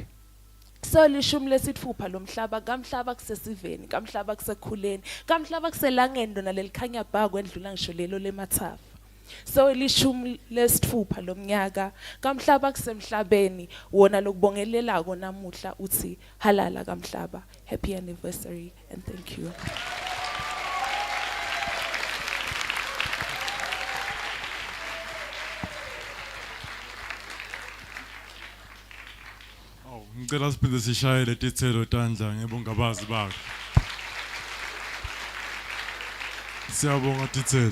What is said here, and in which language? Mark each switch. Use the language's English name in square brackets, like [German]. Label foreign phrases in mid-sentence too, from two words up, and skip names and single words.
[Swati] Sewelishumi lesifupha lomhlaba, kamhlaba kusesiveni, kamhlaba kusekhuleni, kamhlaba kuselangeni lona lelikhanya bha kwendlula ngisho lelo lemathafa. Sewelishumi lesifupha lomnyaka, kamhlaba kusemhlabeni, wona lokubongelelako namuhla uthi halala kamhlaba. [English] Happy anniversary and thank you. [Swati] Ngicela siphinde sishayele tithelo tandla ngebongabazi bakho. Siyabonga tithelo.